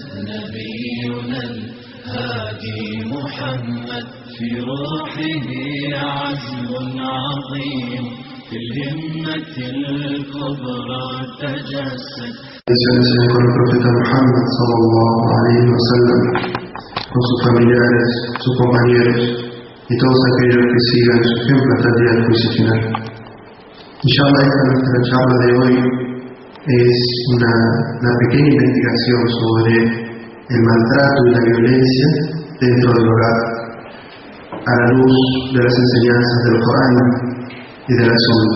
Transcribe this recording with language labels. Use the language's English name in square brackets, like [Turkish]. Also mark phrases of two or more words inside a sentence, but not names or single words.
[Arabic] نبينا الهادي محمد في روحه عزم عظيم في الهمة الكبرى تجسد. [Spanish] Con el profeta Muhammad [Arabic] صلى الله عليه وسلم, [Spanish] con sus familiares, sus compañeros y todos aquellos que sigan su ejemplo hasta el día del juicio final. Inshallah, nuestra charla de hoy es una pequeña investigación sobre el maltrato y la violencia dentro del hogar, a la luz de las enseñanzas del Corán y de la Sunna.